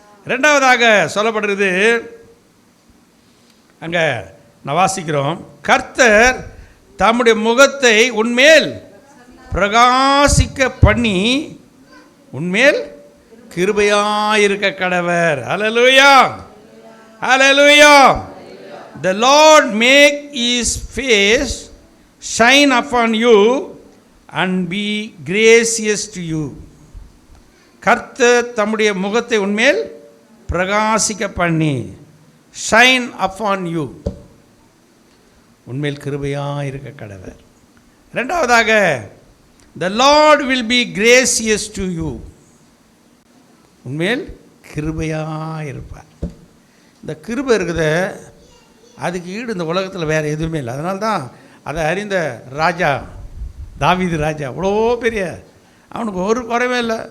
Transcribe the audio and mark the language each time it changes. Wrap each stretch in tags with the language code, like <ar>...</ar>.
<ta>ரெண்டாவதாக சொல்லப்படுறது, அங்கே நான் வாசிக்கிறோம், கர்த்தர் தம்முடைய முகத்தை உன்மேல் பிரகாசிக்க பண்ணி உன்மேல் கிருபையாயிருக்க கடவர். ஹல்லேலூயா, ஹல்லேலூயா.</ta> <en>The Lord make his face shine upon you and be gracious to you.</en> <ta>கர்த்தர் தம்முடைய முகத்தை உன்மேல் பிரகாசிக்க பண்ணி,</ta> <en>shine upon you,</en> <ta>உன்மேல் கிருபையாக இருக்க கடவர். ரெண்டாவதாக,</ta> <en>the Lord will be gracious to you,</en> <ta>உன்மேல் கிருபையாக இருப்பார். இந்த கிருபை இருக்குத, அதுக்கு ஈடு இந்த உலகத்தில் வேறு எதுவுமே இல்லை. அதனால தான் அதை அறிந்த ராஜா தாவீது ராஜா, அவ்வளோ பெரிய, அவனுக்கு ஒரு குறைவே இல்லை.</ta>